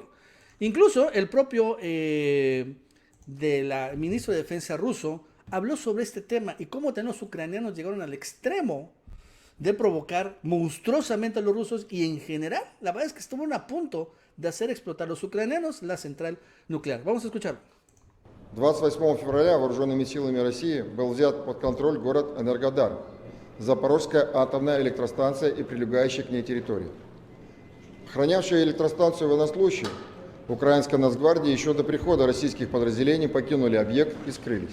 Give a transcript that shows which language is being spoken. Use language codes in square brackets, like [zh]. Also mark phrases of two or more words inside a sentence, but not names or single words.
[es] Incluso el propio ministro de Defensa ruso habló sobre este tema y cómo también los ucranianos llegaron al extremo de provocar monstruosamente a los rusos y en general, la verdad es que estuvieron a punto de hacer explotar los ucranianos la central nuclear. Vamos a escucharlo. [ru] 28 февраля вооруженными силами России был взят под контроль город Энергодар, Запорожская атомная электростанция и прилегающие к ней территории. Охранявшие электростанцию военнослужащие украинской Нацгвардии еще до прихода российских подразделений покинули объект и скрылись.